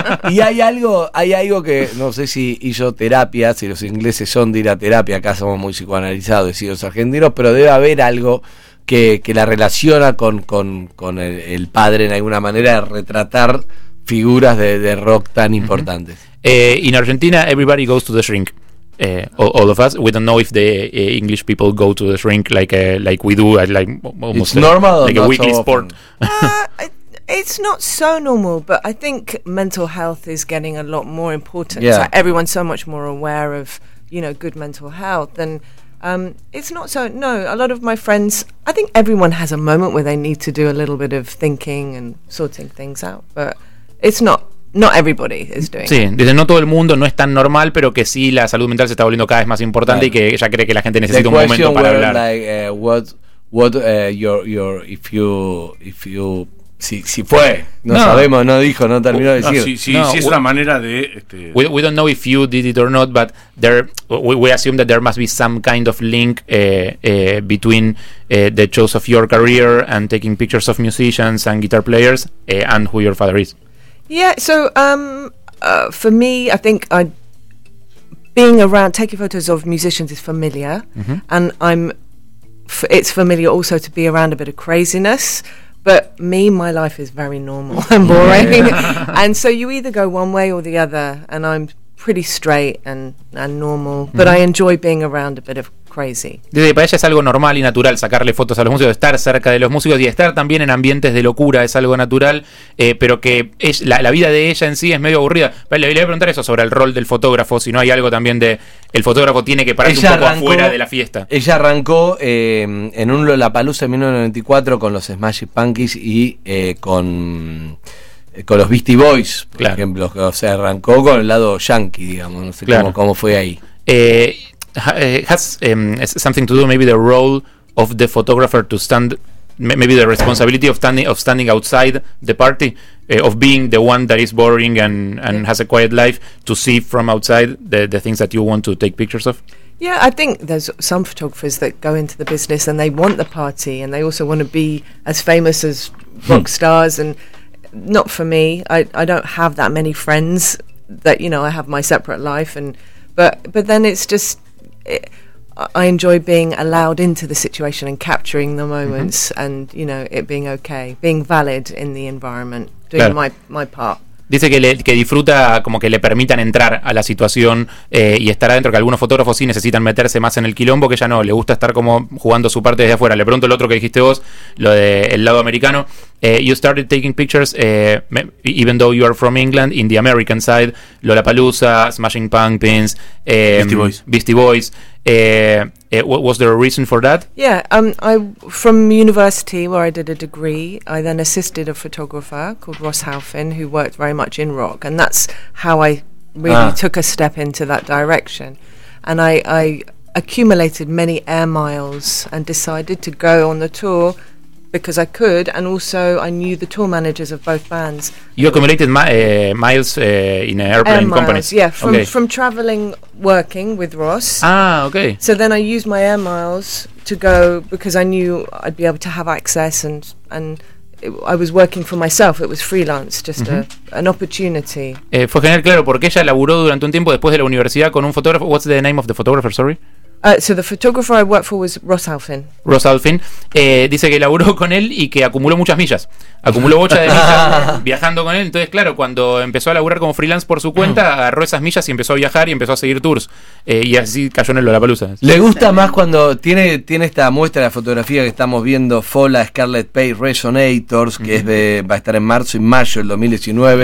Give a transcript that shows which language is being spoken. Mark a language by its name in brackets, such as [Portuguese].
[Spanish] Y hay algo que no sé si hizo terapia, si los ingleses son de ir a terapia, acá somos muy psicoanalizados y los argentinos, pero debe haber algo que la relaciona con el padre en alguna manera de retratar figuras de rock tan importantes. [English] In Argentina, everybody goes to the shrink. All of us. We don't know if the English people go to the shrink like we do. Like almost it's normal, like or a not weekly so sport. It's not so normal, but I think mental health is getting a lot more important. Yeah. Like everyone's so much more aware of, you know, good mental health and. It's not so, no, a lot of my friends, I think everyone has a moment where they need to do a little bit of thinking and sorting things out, but it's not, not everybody is doing [Spanish] sí, dice, no todo el mundo, no es tan normal, pero que sí, la salud mental se está volviendo cada vez más importante y que ella cree que la gente necesita un momento para hablar. [English] Like, what if you [Spanish] Si fue, sabemos, no dijo, no terminó de decir. Si es una manera de... [English] We don't know if you did it or not, but we assume that there must be some kind of link between the choice of your career and taking pictures of musicians and guitar players and who your father is. Yeah, so for me, I think being around, taking photos of musicians is familiar, and it's familiar also to be around a bit of craziness. But me, my life is very normal and boring. Yeah. And so you either go one way or the other, and I'm pretty straight and normal, but I enjoy being around a bit of crazy. [Spanish] Dice, para ella es algo normal y natural sacarle fotos a los músicos, estar cerca de los músicos y estar también en ambientes de locura es algo natural, pero que es, la vida de ella en sí es medio aburrida. Pero le voy a preguntar eso sobre el rol del fotógrafo, si no hay algo también de... El fotógrafo tiene que pararse ella un poco afuera de la fiesta. Ella arrancó en un Lollapalooza en 1994 con los Smashing Pumpkins y con los Beastie Boys, por ejemplo. O sea, arrancó con el lado yankee, digamos. No sé cómo fue ahí. [English] Has something to do maybe the role of the photographer to stand, maybe the responsibility of standing outside the party, of being the one that is boring and has a quiet life to see from outside the things that you want to take pictures of? Yeah, I think there's some photographers that go into the business and they want the party and they also want to be as famous as rock stars, and not for me. I don't have that many friends that, you know, I have my separate life, and but then it's just I enjoy being allowed into the situation and capturing the moments, and you know, it being okay, being valid in the environment, doing my part. [Spanish] Dice que disfruta como que le permitan entrar a la situación y estar adentro, que algunos fotógrafos sí necesitan meterse más en el quilombo, que ella no, le gusta estar como jugando su parte desde afuera. Le pregunto el otro que dijiste vos, lo del lado americano. [English] You started taking pictures even though you are from England, in the American side, Lollapalooza, Smashing Pumpkins, Beastie Boys. Was there a reason for that? Yeah, I from university where I did a degree, I then assisted a photographer called Ross Halfin who worked very much in rock, and that's how I really took a step into that direction. And I accumulated many air miles and decided to go on the tour because I could, and also I knew the tour managers of both bands. You accumulated miles in airplane air companies? Yeah, from travelling, working with Ross. Ah, okay. So then I used my air miles to go, because I knew I'd be able to have access, I was working for myself, it was freelance, just an opportunity. [Spanish] Fue genial, claro, porque ella laburó durante un tiempo después de la universidad con un fotógrafo. [English] What's the name of the photographer, sorry? So the photographer I worked for was Ross Halfin. Ross Halfin. [Spanish] Dice que laburó con él y que acumuló muchas millas. Acumuló bocha de millas viajando con él. Entonces, claro, cuando empezó a laburar como freelance por su cuenta, agarró esas millas y empezó a viajar y empezó a seguir tours. Y así cayó en el Lollapalooza. ¿Le gusta más cuando tiene esta muestra de fotografía que estamos viendo, Fola, Scarlett Pay, Resonators, que es va a estar en marzo y mayo del 2019?